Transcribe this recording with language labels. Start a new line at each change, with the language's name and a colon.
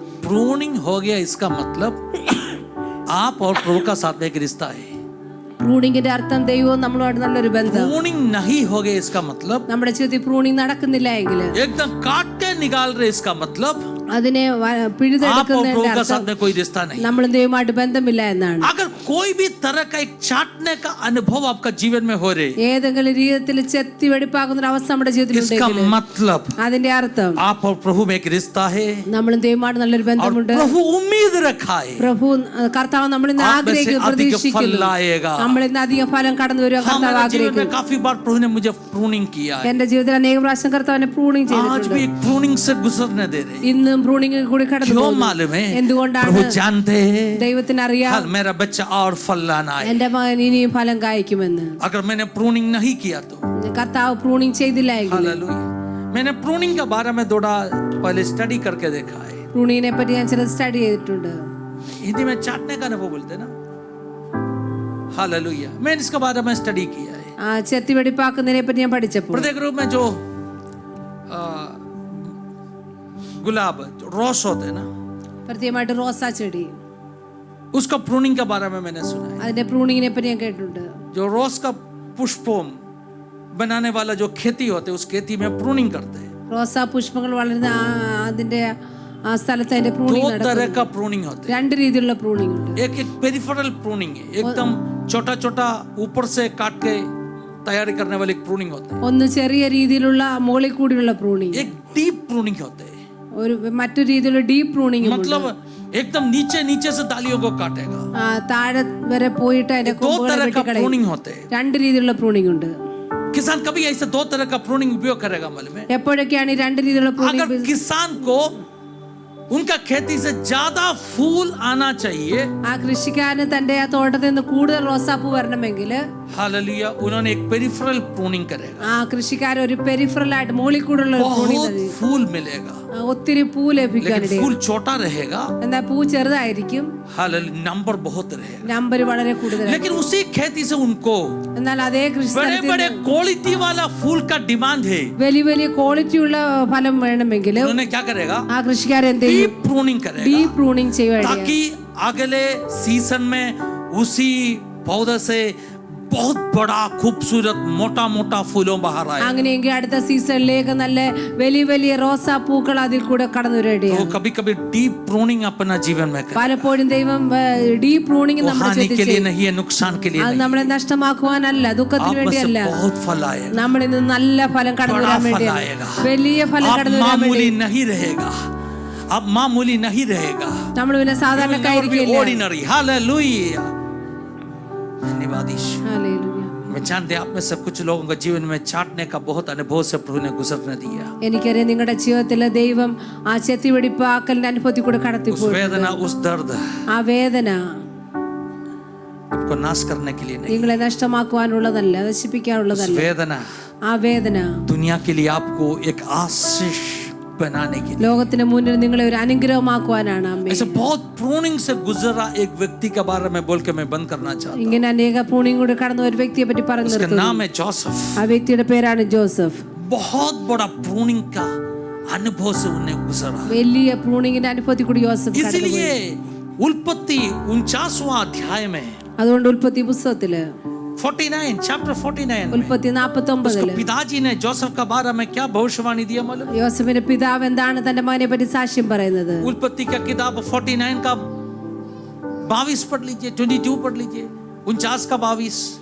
Hindi: Pruning हो गया इसका मतलब आप और प्रभु का साथ में एक रिश्ता है।
Malayalam: പ്രൂണിങ്ങിന്റെ അർത്ഥം ദൈവവും നമ്മളുമായിട്ട് നല്ലൊരു ബന്ധം.
Hindi: प्रूनिंग नहीं हो गया इसका मतलब
Malayalam: നമ്മുടെ ജീവിതത്തിൽ പ്രൂണിംഗ് നടക്കുന്നില്ല എങ്കിൽ,
Hindi: एकदम काट के निकाल रहे इसका मतलब
Malayalam: അതിനെ
Hindi: आप और
Malayalam: പിഴുതെടുക്കുന്നതിന്റെ
Hindi: प्रभु का साथ
Malayalam: അർത്ഥം
Hindi: में कोई रिश्ता नहीं।
Malayalam: നമ്മൾ ദൈവമായിട്ട് ബന്ധമില്ല എന്നാണ്.
Hindi: अगर कोई भी तरह का एक चाटने का अनुभव आपका जीवन में हो रहे,
Malayalam: ഏതെങ്കിലും രീതിയിൽ ചെത്തി വെടിപ്പാക്കുന്ന ഒരു അവസ്ഥ നമ്മുടെ
Hindi: इसका
Malayalam: ജീവിതത്തിലുണ്ടെങ്കിൽ
Hindi: मतलब
Malayalam: അതിന്റെ അർത്ഥം
Hindi: आप और प्रभु में एक रिश्ता है
Malayalam: നമ്മളും ദൈവമായിട്ട് നല്ലൊരു
Hindi: और
Malayalam: ബന്ധമുണ്ട്.
Hindi: प्रभु उम्मीद रखा है
Malayalam: പ്രഭു കർത്താവ് നമ്മൾ ഇന്ന്
Hindi: आप में से
Malayalam: ആഗ്രഹിക്കുന്നു,
Hindi: अधिक फल
Malayalam: പ്രതീക്ഷിക്കുന്നു.
Hindi: लाएगा।
Malayalam: നമ്മൾ ഇന്ന് അധികം ഫലം കടന്നു വരിക
Hindi: हाँ,
Malayalam: കർത്താവ്
Hindi: मेरे जीवन में
Malayalam: ആഗ്രഹിക്കുന്നു.
Hindi: काफी बार प्रभु ने मुझे प्रूनिंग किया है।
Malayalam: എന്റെ ജീവിതത്തിൽ അനേക പ്രാവശ്യം കർത്താവിനെ പ്രൂണിങ്
Hindi: आज
Malayalam: ചെയ്തിട്ടുണ്ട്.
Hindi: भी एक प्रूनिंग से गुजरने दे रहे।
Malayalam: ഇന്നും പ്രൂണിങ് കൂടി കടന്നു
Hindi: क्यों
Malayalam: പോകുന്നു.
Hindi: मालूम है?
Malayalam: എന്തുകൊണ്ടാണ്?
Hindi: प्रभु जानते हैं
Malayalam: ദൈവത്തിന് അറിയാം
Hindi: हल मेरा बच्चा और फल लाना है।
Malayalam: എന്റെ മകൻ ഇനിയും ഫലം കായ്ക്കുമെന്ന്.
Hindi: अगर मैंने प्रूनिंग नहीं किया तो
Malayalam: കർത്താവ് പ്രൂണിങ് ചെയ്തില്ല എങ്കിൽ
Hindi: हालेलुया। मैंने प्रूनिंग के बारे में थोड़ा पहले स्टडी करके देखा है।
Malayalam: പ്രൂണിങ്ങിനെ പറ്റി ഞാൻ ചിലത് സ്റ്റഡി ചെയ്തിട്ടുണ്ട്.
Hindi: हिंदी में चाटने का अनुभव बोलते हैं ना, हालेलुया। मैंने इसके बारे में स्टडी किया है।
Malayalam: ചെത്തി വെടിപ്പാക്കുന്നതിനെ പറ്റി ഞാൻ പഠിച്ചപ്പോൾ
Hindi: प्रत्येक रूप में जो गुलाब जो रॉस होते हैं ना,
Malayalam: പ്രത്യേകമായിട്ട് റോസാ ചെടി,
Hindi: उसका प्रूनिंग के बारे में मैंने सुना है।
Malayalam: അതിന്റെ പ്രൂണിങ്ങിനെ പറ്റി ഞാൻ കേട്ടിട്ടുണ്ട്.
Hindi: जो रॉस का पुष्पों बनाने वाला जो खेती होते है, उस खेती में प्रूनिंग करते हैं।
Malayalam: റോസാ പുഷ്പങ്ങൾ വളരുന്ന അതിന്റെ ആ സ്ഥലത്ത് അതിന്റെ പ്രൂണിങ്
Hindi: दो तरह
Malayalam: നടക്കുന്നു.
Hindi: का प्रूनिंग होते है।
Malayalam: രണ്ട് രീതിയിലുള്ള പ്രൂണിങ് ഉണ്ട്.
Hindi: एक एक पेरिफेरल प्रूनिंग है, एकदम छोटा छोटा ऊपर से काट के तैयारी करने वाली प्रूनिंग होता है।
Malayalam: ഒന്ന് ചെറിയ രീതിയിലുള്ള മുകളിൽ കൂടിയുള്ള പ്രൂണിങ്,
Hindi: एक डीप प्रूनिंग होते है,
Malayalam: ഒരു മറ്റൊരു രീതിയിലുള്ള ഡീപ്പ് പ്രൂണിങ്.
Hindi: मतलब एकदम नीचे नीचे से डालियों को काटेगा।
Malayalam: താഴെ വരെ പോയിട്ട് അതിന്റെ
Hindi: दो
Malayalam: കൊമ്പുകളെ
Hindi: तरह का
Malayalam: വെട്ടിക്കളയും.
Hindi: प्रूनिंग होते हैं।
Malayalam: രണ്ട് രീതിയിലുള്ള പ്രൂണിങ് ഉണ്ട്.
Hindi: किसान कभी ऐसे दो तरह का प्रूनिंग उपयोग करेगा मालूम है?
Malayalam: എപ്പോഴൊക്കെയാണ് ഈ രണ്ട് രീതിയിലുള്ള
Hindi: अगर
Malayalam: പ്രൂണിങ്?
Hindi: किसान को उनका खेती से ज्यादा फूल आना चाहिए,
Malayalam: ആ കൃഷിക്കാരന് തന്റെ ആ തോട്ടത്തിൽ നിന്ന് കൂടുതൽ റോസാപ്പൂ വരണമെങ്കിൽ
Hindi: हालेलुया, उन्होंने एक पेरिफेरल प्रूनिंग करेगा।
Malayalam: ആ കൃഷിക്കാരൻ ഒരു പെരിഫറൽ ആയിട്ട് മുകളിൽ കൂടുള്ള
Hindi: बहुत फूल मिलेगा,
Malayalam: ഒത്തിരി പൂ ലഭിക്കാൻ
Hindi: लेकिन फूल छोटा रहेगा,
Malayalam: എന്നാൽ പൂ ചെറുതായിരിക്കും,
Hindi: हालेलुया, नंबर बहुत रहेगा।
Malayalam: നമ്പർ വളരെ കൂടുതലായിരിക്കും.
Hindi: लेकिन उसी खेती से उनको
Malayalam: എന്നാൽ അതേ കൃഷി
Hindi: बड़े
Malayalam: സ്ഥലത്ത്
Hindi: बड़े क्वालिटी वाला फूल का डिमांड है।
Malayalam: വലിയ വലിയ ക്വാളിറ്റി ഉള്ള ഫലം വേണമെങ്കിൽ
Hindi: उन्होंने क्या करेगा?
Malayalam: ആ കൃഷിക്കാരൻ എന്ത് ചെയ്യും?
Hindi: डीप प्रूनिंग करेगा,
Malayalam: ഡീപ് പ്രൂണിങ് ചെയ്യുവാണ്.
Hindi: ताकि अगले सीजन में उसी पौधे से बहुत बड़ा खूबसूरत मोटा मोटा फूलों बाहर आए।
Malayalam: അങ്ങനെയെങ്കിൽ അടുത്ത സീസണിലേക്ക് നല്ല വലിയ വലിയ റോസാ പൂക്കൾ അതിൽ കൂടെ കടന്നു
Hindi: तो
Malayalam: വരികയാണ്.
Hindi: कभी कभी डीप प्रूनिंग अपना जीवन में करें।
Malayalam: പലപ്പോഴും ദൈവം ഡീപ് പ്രൂണിങ്
Hindi: वो
Malayalam: നമ്മുടെ
Hindi: हानि के
Malayalam: ജീവിതത്തിൽ
Hindi: लिए
Malayalam: ചെയ്യും.
Hindi: नहीं है, नुकसान के लिए
Malayalam: അത്
Hindi: नहीं।
Malayalam: നമ്മളെ നഷ്ടമാക്കുവാനല്ല, ദുഃഖത്തിന്
Hindi: आप में
Malayalam: വേണ്ടിയല്ല,
Hindi: से बहुत फल आएगा,
Malayalam: നമ്മളിൽ നിന്ന് നല്ല ഫലം കടന്നു
Hindi: बड़ा
Malayalam: വരാൻ
Hindi: फल
Malayalam: വേണ്ടിയാണ്.
Hindi: आएगा।
Malayalam: വലിയ ഫലം
Hindi: आप
Malayalam: കടന്നു വരാൻ
Hindi: मामूली
Malayalam: വേണ്ടി.
Hindi: नहीं रहेगा, आप मामूली नहीं रहेगा,
Malayalam: നമ്മൾ പിന്നെ സാധാരണക്കായിരിക്കില്ല.
Hindi: ऑर्डिनरी। हालेलुया, धन्यवाद यीशु।
Malayalam: ഹല്ലേലൂയ.
Hindi: मैं जानते हैं आप में से कुछ लोगों का जीवन में चाटने का बहुत अनुभव से प्रभु ने गुजरने दिया।
Malayalam: എനിക്കറിയാം നിങ്ങളുടെ ജീവിതത്തിലെ ദൈവം ആ ചെത്തി വെടിപ്പാക്കലിന്റെ അനുഭവത്തിൽ കൂടെ
Hindi: उस
Malayalam: കടത്തിപ്പോയി.
Hindi: वेदना, उस दर्द
Malayalam: ആ വേദന
Hindi: आपको नाश करने के लिए नहीं,
Malayalam: നിങ്ങളെ നഷ്ടമാക്കുവാനുള്ളതല്ല,
Hindi: उस
Malayalam: നശിപ്പിക്കാനുള്ളതല്ല.
Hindi: वेदना
Malayalam: ആ വേദന
Hindi: दुनिया के लिए आपको एक आशीष बनाने के लिए।
Malayalam: ലോകത്തിന് മുന്നിൽ നിങ്ങളെ ഒരു അനുഗ്രഹമാക്കുവാനാണ്. അമ്മേ,
Hindi: ऐसे बहुत प्रूनिंग से गुजरा एक व्यक्ति के बारे में बोल के मैं बंद करना चाहता हूँ।
Malayalam: ഇങ്ങനെ അനേക പ്രൂണിങ് കൂടെ കടന്ന ഒരു വ്യക്തിയെ പറ്റി പറഞ്ഞു
Hindi: उसका
Malayalam: നിർത്തുന്നു.
Hindi: नाम है जोसेफ।
Malayalam: ആ വ്യക്തിയുടെ പേരാണ് ജോസഫ്.
Hindi: बहुत बड़ा प्रूनिंग का अनुभव से उन्हें गुजरा।
Malayalam: വലിയ പ്രൂണിങ്ങിന്റെ അനുഭവത്തിൽ കൂടി യോസഫ് കടന്നുപോയി.
Hindi: इसलिए उल्पत्ति 49वां अध्याय में
Malayalam: അതുകൊണ്ട് ഉൽപ്പത്തി പുസ്തകത്തില്
Hindi: 49 चैप्टर 49 में
Malayalam: ഉൽപ്പത്തി 49
Hindi: पिताजी ने जोसेफ का बारे में क्या भविष्यवाणी दिया मालूम?
Malayalam: യോസഫിന്റെ പിതാവ് എന്താണ് തന്റെ മകനെ പറ്റി സാക്ഷ്യം പറയുന്നത്?
Hindi: उल्पत्ति का किताब 49 का 22 पढ़ लीजिए, 22 पढ़ लीजिए, 49 का 22,